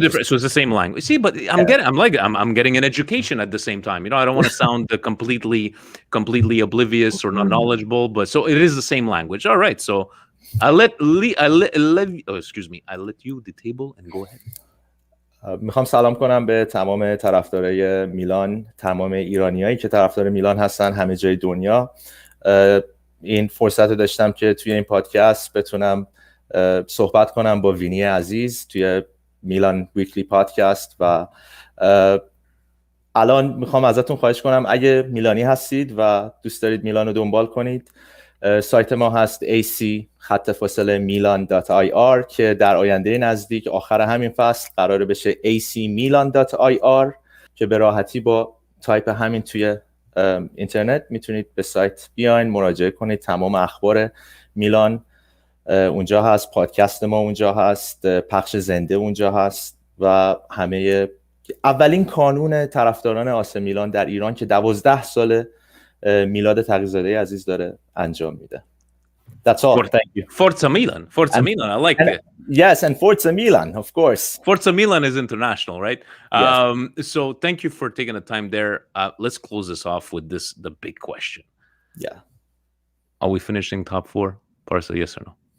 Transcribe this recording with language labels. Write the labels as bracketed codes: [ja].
[en] just different. So it's the same language. See, but yeah. I'm getting an education at the same time. I don't want to sound completely oblivious or not knowledgeable. But so it is the same language. All right. So oh, excuse me. I let you the table and go ahead. [fa] میخوام سلام کنم به تمام طرفدارای میلان، تمام ایرانیایی که طرفدار میلان هستن همه جای دنیا. این فرصت رو داشتم که توی این پادکست بتونم صحبت کنم با وینی عزیز توی میلان ویکلی پادکست. و الان میخوام ازتون خواهش کنم اگه میلانی هستید و دوست دارید میلان رو دنبال کنید، سایت ما هست ac_milan.ir که در آینده نزدیک آخر همین فصل قراره بشه acmilan.ir که به راحتی با تایپ همین توی اینترنت میتونید به سایت بیاین، مراجعه کنید. تمام اخبار میلان اونجا هست، پادکست ما اونجا هست، پخش زنده اونجا هست و همه اولین کانون طرفداران آسه میلان در ایران که 12 سال میلاد تقی‌زاده عزیز داره انجام میده. [en] That's all. Thank you. Forza Milan. Forza Milan. I like that. Yes, and Forza Milan, of course. Forza Milan is international, right? Yes. So thank you for taking the time there. Let's close this off with the big question. Yeah. Are we finishing top four? Barca, yes or no?